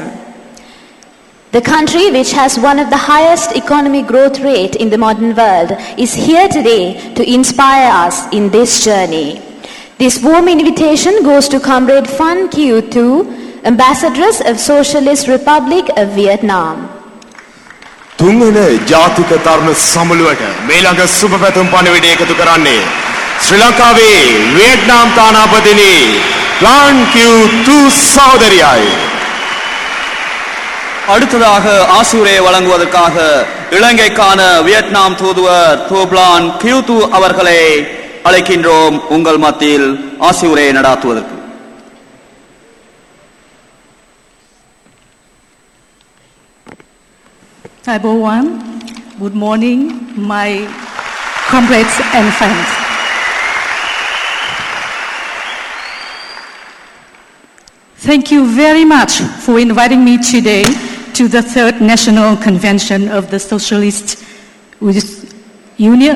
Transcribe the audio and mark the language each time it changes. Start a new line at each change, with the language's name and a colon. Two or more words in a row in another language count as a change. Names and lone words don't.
English: The country which has one of the highest economic growth rate in the modern world is here today to inspire us in this journey. This warm invitation goes to Comrade Phan Kieu Thu, Ambassadress of Socialist Republic of Vietnam.
Sinhala: තුන්වන ජාතික තරුණ සමුළුවට මේ ළඟ සුබ පැතුම් පණිවිඩය එකතු කරන්නේ ශ්‍රී ලංකාවේ වියට්නාම් තානාපතිනි ලාන් කිව් තු සහෝදරියයි.
Tamil: அடுத்ததாக ஆசியுரையை வழங்குவதற்காக இலங்கைக்கான வியட்நாம் தூதுவர் தோப்லான் கியூது அவர்களை அழைக்கின்றோம் உங்கள் மத்தியில் ஆசியுரையை நடாத்துவதற்கு.
English: Hi everyone, good morning my comrades and friends. Thank you very much for inviting me today to the third National Convention of the Socialist Union.